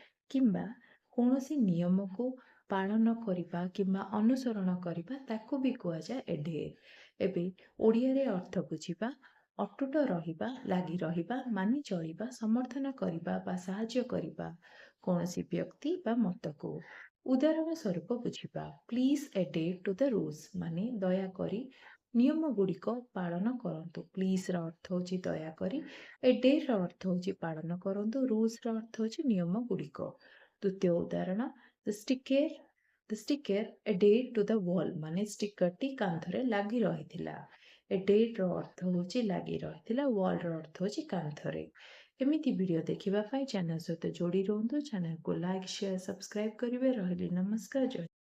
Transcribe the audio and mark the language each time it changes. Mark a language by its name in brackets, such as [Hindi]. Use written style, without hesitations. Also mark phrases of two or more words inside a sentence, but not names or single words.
[Odia] କିମ୍ବା କୌଣସି ନିୟମକୁ ପାଳନ କରିବା କିମ୍ବା ଅନୁସରଣ କରିବା ତାକୁ ବି କୁହାଯାଏ ଏଢେର। ଏବେ ଓଡ଼ିଆରେ ଅର୍ଥ ବୁଝିବା। ଅଟୁଟ ରହିବା, ଲାଗି ରହିବା, ମାନି ଚଳିବା, ସମର୍ଥନ କରିବା ବା ସାହାଯ୍ୟ କରିବା କୌଣସି ବ୍ୟକ୍ତି ବା ମତକୁ। ଉଦାହରଣ ସ୍ୱରୂପ ବୁଝିବା, [English] please adhere to the rules [Odia] ମାନେ ଦୟାକରି ନିୟମଗୁଡ଼ିକ ପାଳନ କରନ୍ତୁ। ପ୍ଲିଜ୍ର ଅର୍ଥ ହେଉଛି ଦୟାକରି, adhereର ଅର୍ଥ ହେଉଛି ପାଳନ କରନ୍ତୁ, ରୁଲ୍ସର ଅର୍ଥ ହେଉଛି ନିୟମଗୁଡ଼ିକ। ଦ୍ୱିତୀୟ ଉଦାହରଣ, [English] the sticker adhered to the wall [Odia] ମାନେ ଷ୍ଟିକରଟି କାନ୍ଥରେ ଲାଗି ରହିଥିଲା। adheredର ଅର୍ଥ ହେଉଛି ଲାଗି ରହିଥିଲା, wallର ଅର୍ଥ ହେଉଛି କାନ୍ଥରେ। ଏମିତି ଭିଡ଼ିଓ ଦେଖିବା ପାଇଁ ଚ୍ୟାନେଲ ସହିତ ଯୋଡ଼ି ରୁହନ୍ତୁ। ଚ୍ୟାନେଲକୁ [English] like, share, subscribe [Odia] କରିବେ। ରହିଲି, ନମସ୍କାର, ଜୟ